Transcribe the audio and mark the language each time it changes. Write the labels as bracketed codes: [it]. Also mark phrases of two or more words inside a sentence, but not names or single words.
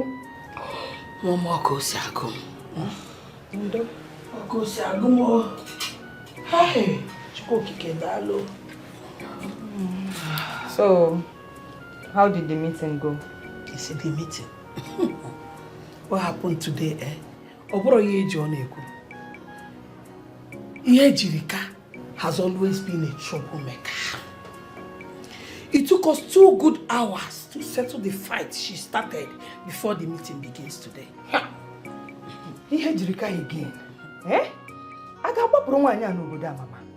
[en] Mama, go Sago. Go Sago. Hey, So, how did the meeting go? You see the meeting? What happened today, eh? Oboro Yeji Oneku. Yejirika has always been a troublemaker. It took us 2 good hours to settle the fight she started before the meeting begins today. Yejirika again. Eh? Mama.